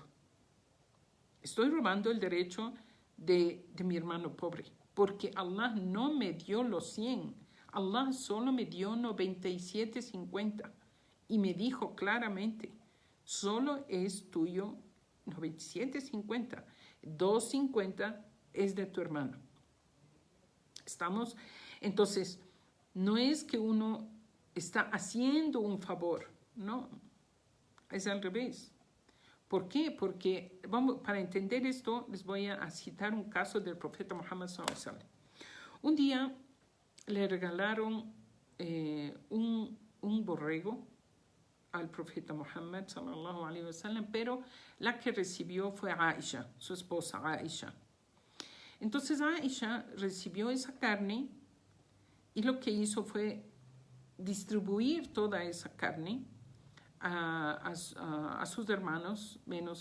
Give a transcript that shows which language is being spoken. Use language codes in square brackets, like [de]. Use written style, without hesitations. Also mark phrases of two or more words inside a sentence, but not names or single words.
[es] Estoy robando el derecho de mi hermano pobre, porque Allah no me dio los 100, Allah solo me dio 97.50 y me dijo claramente, solo es tuyo 97.50, 2.50 es de tu hermano. ¿Estamos? Entonces, no es que uno está haciendo un favor, no, es al revés. ¿Por qué? Porque, para entender esto, les voy a citar un caso del profeta Muhammad [ar] صلى الله عليه وسلم. [es] Un día le regalaron un borrego al profeta Muhammad [ar] صلى الله عليه وسلم, [es] pero la que recibió fue Aisha, su esposa Aisha. Entonces Aisha recibió esa carne y lo que hizo fue distribuir toda esa carne a sus hermanos menos